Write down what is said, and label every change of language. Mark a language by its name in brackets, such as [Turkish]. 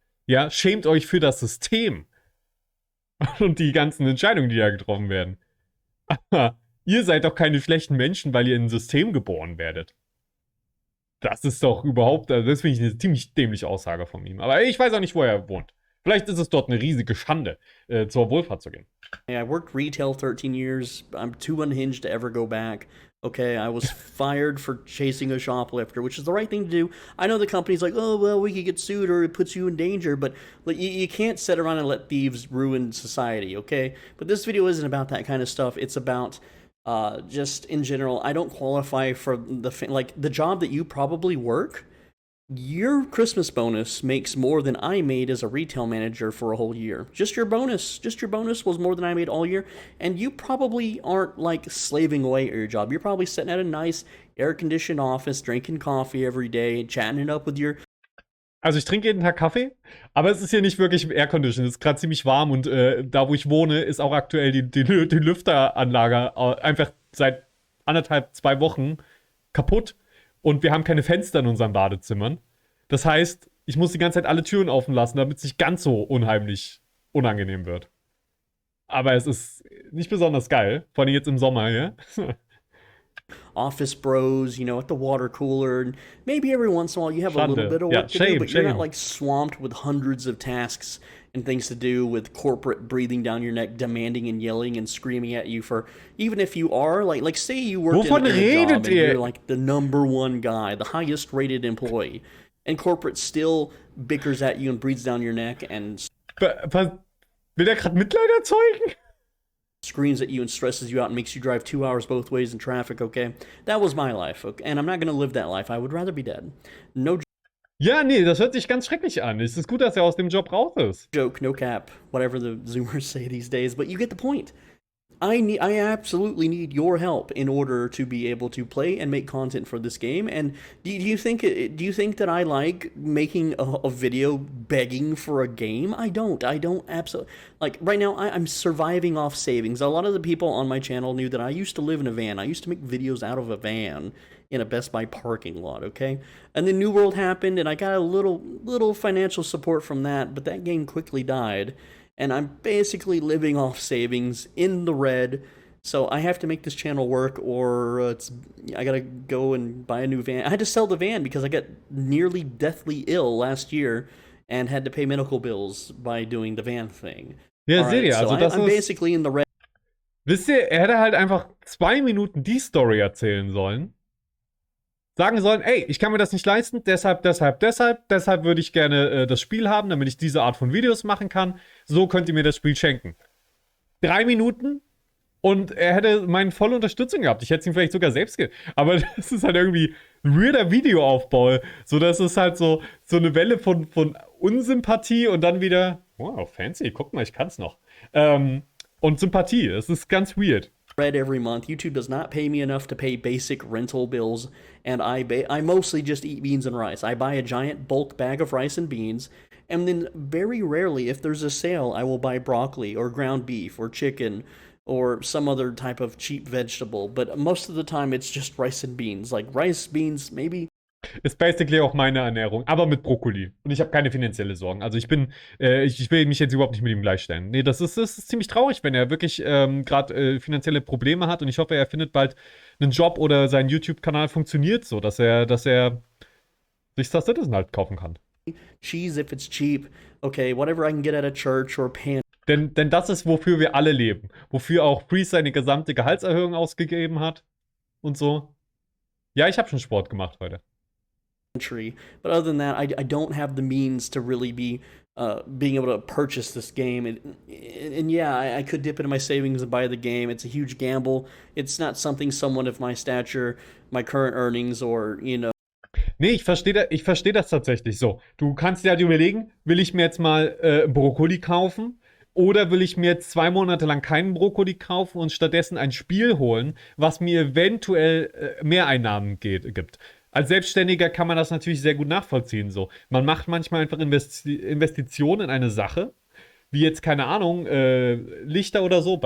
[German] Ja, schämt euch für das System und die ganzen Entscheidungen, die da getroffen werden. Aber ihr seid doch keine schlechten Menschen, weil ihr in ein System geboren werdet. Das ist doch überhaupt, also das finde ich eine ziemlich dämliche Aussage von ihm. Aber ich weiß auch nicht, wo er wohnt. Vielleicht ist es dort eine riesige Schande, zur Wohlfahrt zu gehen. [English] I worked retail 13 years. I'm too unhinged to ever go back. Okay, I was fired for chasing a shoplifter, which is the right thing to do. I know the company's like, oh, well, we could get sued or it puts you in danger, but you can't sit around and let thieves ruin society, okay? But this video isn't about that kind of stuff. It's about... just in general, I don't qualify for the job that you probably work. Your Christmas bonus makes more than I made as a retail manager for a whole year. Just your bonus was more than I made all year. And you probably aren't like slaving away at your job. You're probably sitting at a nice air-conditioned office, drinking coffee every day, chatting it up with your... [German] Also ich trinke jeden Tag Kaffee, aber es ist hier nicht wirklich Aircondition. Es ist gerade ziemlich warm und da, wo ich wohne, ist auch aktuell die Lüfteranlage einfach seit 2 Wochen kaputt und wir haben keine Fenster in unseren Badezimmern. Das heißt, ich muss die ganze Zeit alle Türen offen lassen, damit es nicht ganz so unheimlich unangenehm wird. Aber es ist nicht besonders geil, vor allem jetzt im Sommer, ja? [English] Office bros, you know, at the water cooler, and maybe every once in a while you have a little bit of work to do, but you're not like swamped with hundreds of tasks and things to do with corporate breathing down your neck, demanding and yelling and screaming at you for, even if you are, like say you work in a job and you're like the #1 guy, the highest rated employee, and corporate still bickers at you and breathes down your neck and... [German] Will der gerade Mitleid erzeugen? [English] Screams at you and stresses you out and makes you drive 2 hours both ways in traffic, okay? That was my life, okay? And I'm not gonna live that life. I would rather be dead. No [German] Ja, nee, das hört sich ganz schrecklich an. Es ist gut, dass er aus dem Job raus ist. [English] joke, no cap, whatever the Zoomers say these days, but you get the point. I absolutely need your help in order to be able to play and make content for this game. And do you think that I like making a video begging for a game? I don't absolutely. Like right now, I'm surviving off savings. A lot of the people on my channel knew that I used to live in a van. I used to make videos out of a van in a Best Buy parking lot, okay? And then New World happened, and I got a little financial support from that, but that game quickly died. and I'm basically living off savings in the red. So I have to make this channel work, or I gotta go and buy a new van. I had to sell the van because I got nearly deathly ill last year and had to pay medical bills by doing the van thing. [German] Ja, [English] All [German] seht [English] right, [German] ihr, [English] so [German] also das [English] I'm [German] ist... [English] basically in the red. [German] Wisst ihr, er hätte halt einfach 2 Minuten die Story erzählen sollen. Sagen sollen, ey, ich kann mir das nicht leisten, deshalb würde ich gerne das Spiel haben, damit ich diese Art von Videos machen kann. So könnt ihr mir das Spiel schenken. 3 Minuten und er hätte meine volle Unterstützung gehabt. Ich hätte es ihm vielleicht sogar selbst gegeben. Aber das ist halt irgendwie ein weirder Videoaufbau. So, das ist halt so eine Welle von Unsympathie und dann wieder, wow, fancy, guck mal, ich kann's noch. Und Sympathie, das ist ganz weird. [English] Red every month. YouTube does not pay me enough to pay basic rental bills, and I mostly just eat beans and rice. I buy a giant bulk bag of rice and beans, and then very rarely, if there's a sale, I will buy broccoli or ground beef or chicken or some other type of cheap vegetable. But most of the time, it's just rice and beans. Like rice, beans, maybe. [German] Ist basically auch meine Ernährung, aber mit Brokkoli. Und ich habe keine finanzielle Sorgen. Also ich will mich jetzt überhaupt nicht mit ihm gleichstellen. Nee, das ist ziemlich traurig, wenn er wirklich gerade finanzielle Probleme hat. Und ich hoffe, er findet bald einen Job oder sein YouTube-Kanal funktioniert so, dass er sich Star Citizen halt kaufen kann. [English] Cheese if it's cheap. Okay, whatever I can get at a church or pan. [German] Denn das ist, wofür wir alle leben. Wofür auch Priest seine gesamte Gehaltserhöhung ausgegeben hat. Und so. Ja, ich habe schon Sport gemacht heute. [English] But other than that, I don't have the means to really be being able to purchase this game. And yeah, I could dip into my savings and buy the game. It's a huge gamble. It's not something someone of my stature, my current earnings, or, you know. [German] Nee, ich verstehe das tatsächlich so. Du kannst dir halt überlegen, will ich mir jetzt mal Brokkoli kaufen? Oder will ich mir jetzt 2 Monate lang keinen Brokkoli kaufen und stattdessen ein Spiel holen, was mir eventuell Mehreinnahmen gibt? Als Selbstständiger kann man das natürlich sehr gut nachvollziehen. So. Man macht manchmal einfach Investitionen in eine Sache, wie jetzt, keine Ahnung, Lichter oder so.